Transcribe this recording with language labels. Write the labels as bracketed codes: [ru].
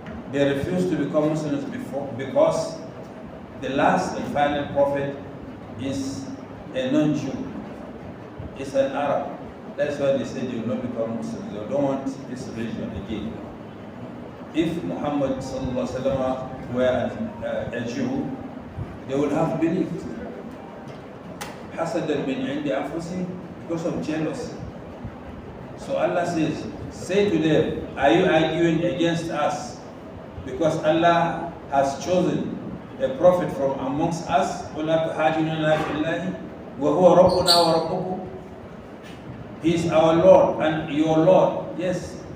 [en] They refuse to become Muslims because the last and final prophet is a non-Jew. It's an Arab. That's why they say they will not become Muslims. They don't want this religion again. If Muhammad sallallahu alaihi wasallam were a Jew, they would have believed. [ar] حَسَدًا مِنْ عِنْدِ أَنفُسِهِمْ, [en] because of jealousy. So Allah says, say to them, are you arguing against us because Allah has chosen a prophet from amongst us? [ar] وَلَا تُحَاجُونَنَا فِي اللَّهِ وَهُوَ رَبُّنَا وَرَبُّكُمْ. [en] He is our Lord and your Lord. Yes,